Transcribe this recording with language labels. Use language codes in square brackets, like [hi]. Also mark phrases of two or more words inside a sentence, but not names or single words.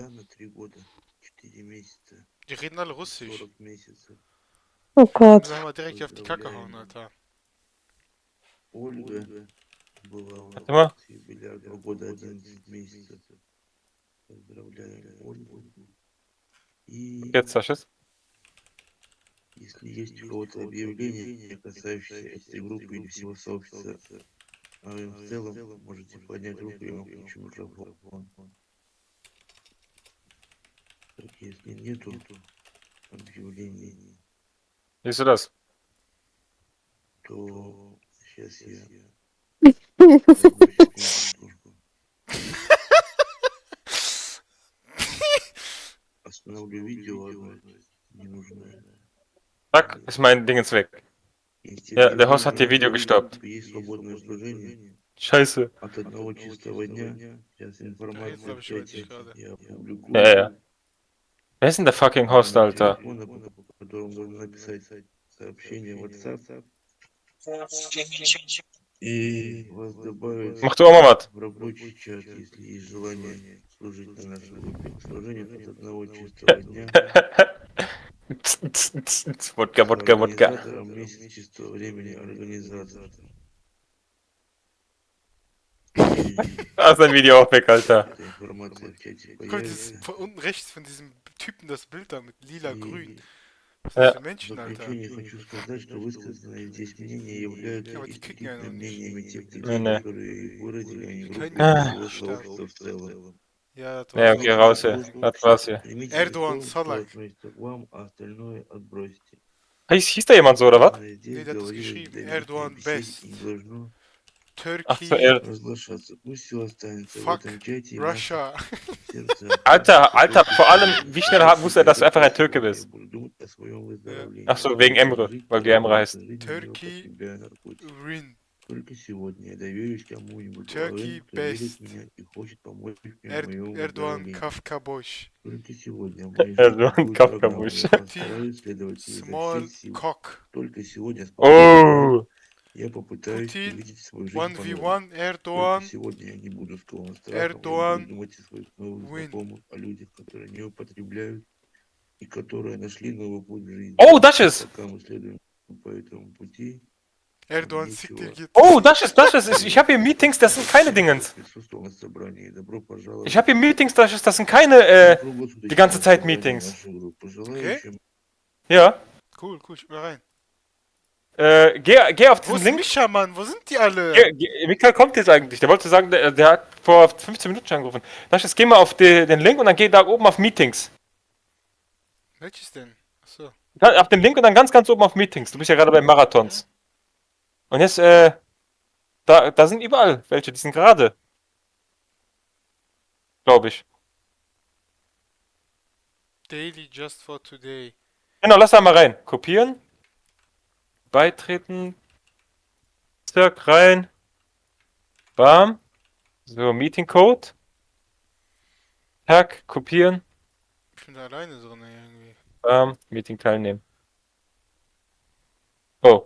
[de] Die reden alle Russisch. Oh Gott. Müssen wir mal direkt auf die Kacke hauen, Alter. Warte mal. Jetzt, Sascha. [ru] Если есть у кого-то объявление, касающееся этой группы или всего сообщества, в целом можете поднять руку, я вам включу микрофон. Так, если нету объявлений, [de] Siehst du das? [ru] то сейчас я секундочку. Остановлю видео, одно ненужное. [de] Zack, ist mein Ding jetzt weg. Ja, der Host hat die Video gestoppt. Scheiße. [ru] От одного чистого дня сейчас информация в чате я опубликую. [de] Ja, ja. Wer ist denn der fucking Host, Alter? [ru] По которому нужно написать сообщение в WhatsApp. И вас добавить [de] Mach du auch mal was. [ru] в рабочий чат, если есть желание служить на нашей группе. К сожалению, от одного чистого дня. [de] Wodka, Wodka, Wodka. [ru] Организатором месяц чистого времени организатор. [de] Da ist ein Video auch weg, Alter. Guck, das ist von unten rechts von diesem Typen das Bild da mit lila-grün. Was Ja. sind das für Menschen, Alter? [ru] Хочу сказать, что высказанные здесь мнения являются [de] Aber die kicken ja noch [ru] исключительно [de] nicht. [ru] мнениями тех [de] Nee, [ru] людей, [de] nee. [ru] которые выразили, а не [de] Die [ru] группы [de] können [ru] всего [de] nicht stark. [ru] сообщества в целом. [de] Ja, das Ja, war's. okay, raus hier. Das war's hier. [ru] Примите [de] Erdogan за то, что Salak. [ru] относится к вам, а остальное отбросьте. [de] Hieß da jemand so, oder was? [ru] Здесь [de] Nee, der hat das [ru] говорилось в [de] geschrieben. [ru] доверительной [de] Erdogan [ru] беседе [de] Best. [ru] и не должно [de] Ach so, Turkey, [ru] разглашаться. Пусть все останется в [de] fuck, [ru] этом чате и в наших [de] Russia. [ru] сердцах. [de] Alter, vor allem, wie schnell wusste er, dass du einfach ein Türke bist? [ru] Я буду думать о своем выздоровлении. [de] Ach so, wegen Emre, weil du Emre heißt. Turkey, Rin. [ru] Только сегодня я доверюсь кому-нибудь, [de] Turkey [ru] кто верит [de] Best. [ru] в меня и хочет помочь мне в моем [de] Erdogan [ru] выздоровлении. [de] Kafka-Bosch. [ru] Только сегодня в моей жизни [de] Erdogan [ru] будет [de] Kafka [ru] программа, [de] Bush. [ru] я постараюсь следовать ей изо [de] Small [ru] всех сил. [de] Cock. [ru] Только сегодня, спасибо вам, [de] Oh! [ru] я попытаюсь [de] Putin, [ru] увидеть свою жизнь по-новому. [de] 1v1, [ru] Только [de] Erdogan, [ru] сегодня я не буду скован страхом, я [de] Erdogan, [ru] буду думать о своих новых [de] win. [ru] знакомых, о людях, которые не употребляют и которые нашли новый путь в жизни. [de] Oh, das ist! [ru] Пока мы следуем по этому пути, [de] Erdogan zieht dir Gitter. Oh, das ist! Ich habe hier Meetings, das sind keine Dingens. [ru] присутствовал на собрании. Добро пожаловать. [de] Ich habe hier Meetings, das sind keine, die ganze Zeit Meetings. Okay. Ja. Cool, ich bin rein. Geh auf Wo diesen ist Link. Micha, Mann? Wo sind die alle? Michael kommt jetzt eigentlich. Der wollte sagen, der hat vor 15 Minuten schon angerufen. Jetzt geh mal auf den Link und dann geh da oben auf Meetings. Welches denn? Achso. Auf den Link und dann ganz oben auf Meetings. Du bist ja gerade bei Marathons. Und jetzt, da sind überall welche, die sind gerade. Glaube ich. [en] Daily just for today. [de] Genau, lass da mal rein. Kopieren. Beitreten. Zack, rein. Bam. So, [en] Meeting Code. [de] Tack, kopieren. Ich bin da alleine drin irgendwie. Meeting teilnehmen. Oh.